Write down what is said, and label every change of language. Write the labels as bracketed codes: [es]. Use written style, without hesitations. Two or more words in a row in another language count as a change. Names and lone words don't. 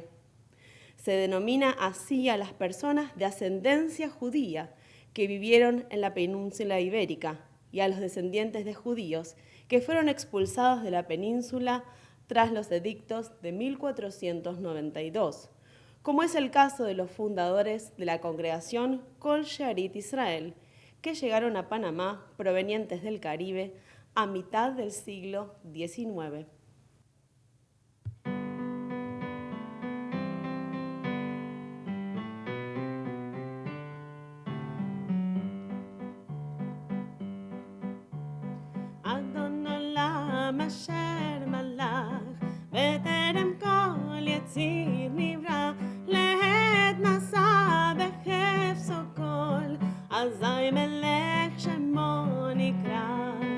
[es] Se denomina así a las personas de ascendencia judía que vivieron en la península ibérica y a los descendientes de judíos que fueron expulsados de la península tras los edictos de 1492, como es el caso de los fundadores de la congregación Kol Shearit Israel, que llegaron a Panamá provenientes del Caribe a mitad del siglo XIX. [he] אדון עולם אשר מלך, בטרם כל יציר נברא, לעת נשא בחפצו כל, אזי מלך שמו נקרא.